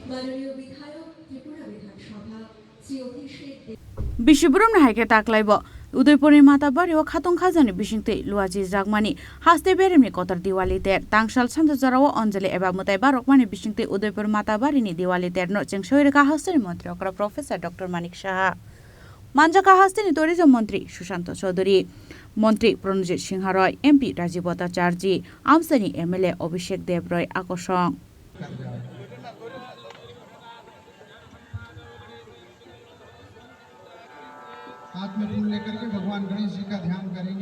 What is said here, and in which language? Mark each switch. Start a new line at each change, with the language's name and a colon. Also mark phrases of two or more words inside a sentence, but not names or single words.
Kok Borok: Bishibrum Haike Taklaibo, Udaipur Matabari or Khatong Khazani Bisingtwi, Luaji Zagmani, Haste Beremi Kotor Dewali Terno Tangsal Sanja Jorao Anjali Mwtai Barokmani Bisingtwi Udaipur Matabari Dewali Terno Chengsawi Rwkha Hasteni Mantri Okra Prof Dr Manik Saha Manjakha Hasteni Tourism Mantri Sushanta Chowdhury Mantri Pranajit Singha MP Rajib Bhartacharjee Amchaini MLA Abhishek Debrok Akosong.
Hindi: हाथ में फूल लेकर के भगवान गणेश जी का ध्यान करेंगे।